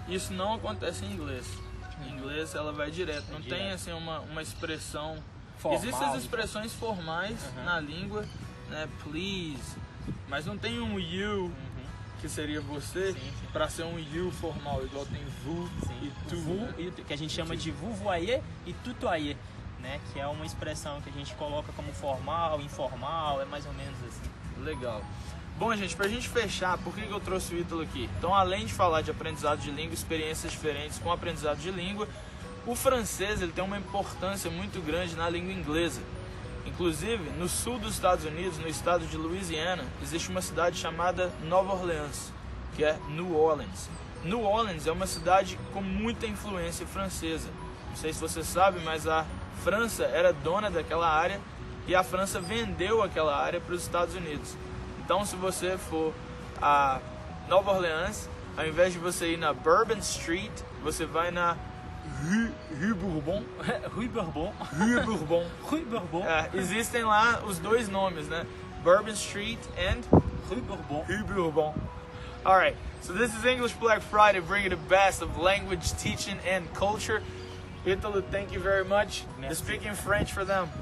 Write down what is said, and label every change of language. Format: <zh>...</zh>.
<pt>Isso não acontece em inglês. Em inglês ela vai direto, não tem assim uma expressão formal. Existem as expressões formais na língua, né? Please, mas não tem um you, que seria você, para ser um you formal, igual tem vous e tu, vous, que a gente chama de vous voyez e tutoyer, né? Que é uma expressão que a gente coloca como formal, informal, é mais ou menos assim. Legal. Bom, gente, pra gente fechar, por que eu trouxe o Ítalo aqui? Então, além de falar de aprendizado de língua, experiências diferentes com aprendizado de língua, o francês ele tem uma importância muito grande na língua inglesa. Inclusive, no sul dos Estados Unidos, no estado de Louisiana, existe uma cidade chamada Nova Orleans, que é New Orleans. New Orleans é uma cidade com muita influência francesa. Não sei se você sabe, mas a França era dona daquela área e a França vendeu aquela área para os Estados Unidos. Então, se você for a Nova Orleans, ao invés de você ir na Bourbon Street, você vai na Rue Bourbon. Rue Bourbon. Rue Bourbon. Rue Bourbon. Existem lá os dois nomes, né?</pt> <en>Bourbon Street and</en> <pt>Rue Bourbon. Rue Bourbon.</pt> <en>Alright, so this is English Black Friday, bringing the best of language, teaching and culture. Ítalo, thank you very much.</en> <fr>Merci.</fr> <en>Speaking French for them.</en>